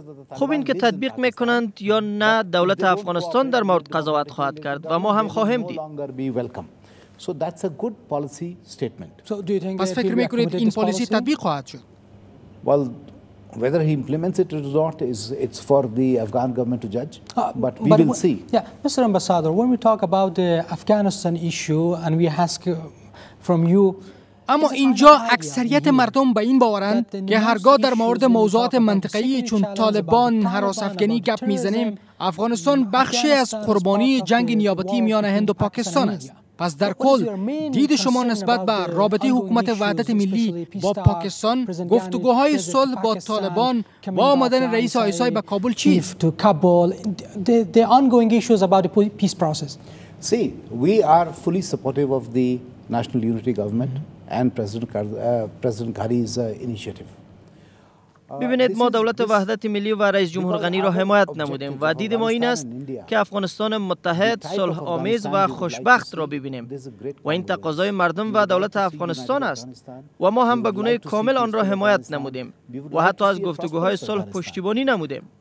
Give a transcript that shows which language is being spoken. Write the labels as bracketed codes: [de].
[fa] خب این که تطبیق میکنند یا نه دولت افغانستان در مورد قضاوت خواهد کرد و ما هم خواهیم دید. [en] So that's a good policy statement. [fa] پس فکر میکنید این پالیسی تطبیق خواهد شد؟ [en] Well, whether he implements it or not it's for the Afghan government to judge, but we will see. Yeah, Mr. Ambassador, when we talk about the Afghanistan issue and we ask from you [fa] اما اینجا اکثریت مردم به این باورند که هرگاه در مورد موضوعات منطقه‌ای چون طالبان هراس افغانی گپ میزنیم افغانستان بخشی از قربانی جنگ نیابتی میان هند و پاکستان است. پس در کل دید شما نسبت به رابطه حکومت وحدت ملی با پاکستان گفتگوهای صلح با طالبان با آمدن رئیس آیسای به کابل چیست؟ [en] The ongoing issues about the peace process. See, we are fully supportive of the National Unity Government and President Ghari's initiative. [fa] ببینید ما دولت وحدت ملی و رئیس جمهور غنی را حمایت نمودیم و دید ما این است که افغانستان متحد، صلح آمیز و خوشبخت را ببینیم و این تقاضای مردم و دولت افغانستان است و ما هم به گونه کامل آن را حمایت نمودیم و حتی از گفتگوهای صلح پشتیبانی نمودیم.